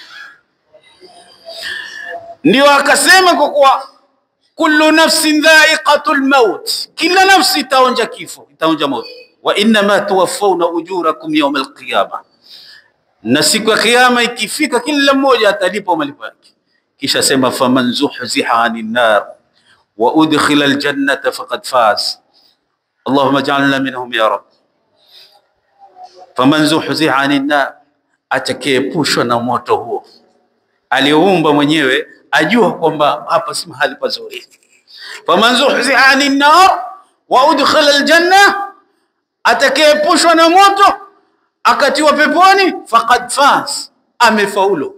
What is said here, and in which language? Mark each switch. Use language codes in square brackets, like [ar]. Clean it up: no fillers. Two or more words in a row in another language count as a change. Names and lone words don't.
[sw] Ndio akasema kwa kuwa [ar] كل نفس ذائقة الموت, [sw] kila nafsi itaonja kifo, itaonja mauti. [ar] وإنما توفون أجوركم يوم القيامة, [sw] na siku ya kiyama ikifika kila mmoja atalipwa malipo yake. Kisha sema [ar] فمن زحزح عن النار وأدخل الجنة فقد فاز. اللهم اجعلنا منهم يا رب. فمن زحزح عن النار, [sw] atakayeepushwa na moto huo, aliumba mwenyewe ajua kwamba hapa si mahali pazuri. [ar] فمن زحزح عن النار وأدخل الجنة, [sw] atakayeepushwa na moto akatiwa peponi, [ar] فقد فاز, amefaulu.